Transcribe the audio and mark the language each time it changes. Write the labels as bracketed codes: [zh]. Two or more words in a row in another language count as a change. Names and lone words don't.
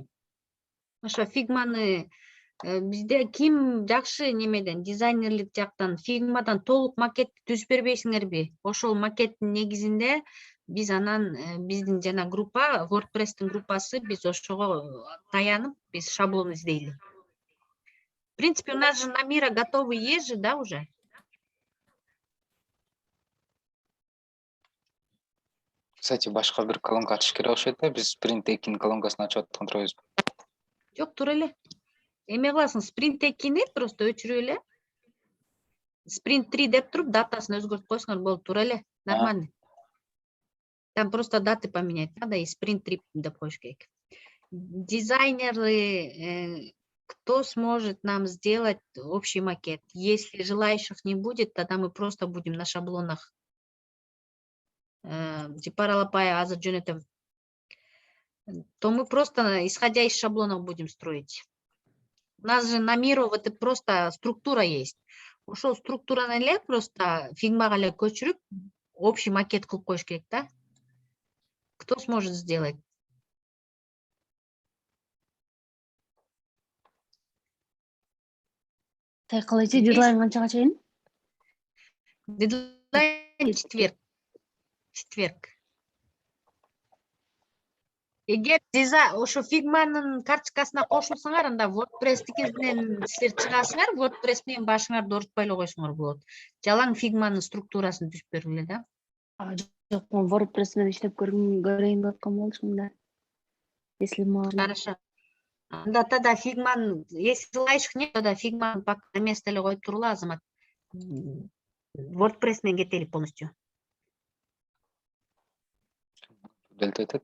[ky] Ошо фигманы бизде ким жакшы немеден, дизайнерлик жактан фигмадан толук макетти түзүп бербейсиңерби? Ошол макеттин негизинде биз анан биздин жана группа, WordPress'тин группасы, биз ошого таянып, биз шаблон издейли. [ru] В принципе, у нас же на Мира готовый есть же, да, уже? Кстати, [ky] башка бир колонка ачыш керек окшойт да. Биз Sprint 2-nin колонкасын ачып аткан турабыз. Жок, тура эле. Эме кыласың, Sprint 2-ни просто өчүрүп эле. Sprint 3 деп туруп, датасын өзгөртүп койсоңор болду, тура эле. [ru] Нормально. Там просто даты поменять надо, и Sprint 3 [ky] деп коюш керек. [ru] Дизайнеры, кто сможет нам сделать общий макет? Если желающих не будет, тогда мы просто будем на шаблонах. [ky] Паралапай азыр жөнөтөм. [ru] То мы просто, исходя из шаблонов, будем строить. У нас же на Miro это просто структура есть. [ky] Ошол структураны эле просто фигмага эле көчүрүп, [ru] общий макет [ky] кылып коюш керек, да? [ru] Кто сможет сделать? [ky] Калайчы дедлайн канчага чейин? Дедлайн четверг. Эгер ошо фигманын карточкасына кошулсаңар, анда WordPress-тикинен силер чыгасыңар, WordPress менен башыңарды оорутпай эле койсоңор болот. Жалаң фигманын структурасын түзүп бергиле да. Жок, мен WordPress менен иштеп көрейин деп аткан болчумун да. [ru] Если можно. Хорошо. Анда тогда фигман, если желающих нет, тогда фигман пока на место [ky] эле коюп тургула, [ru] Азамат. [ky] WordPress менен кетели полностью. Удалить этет.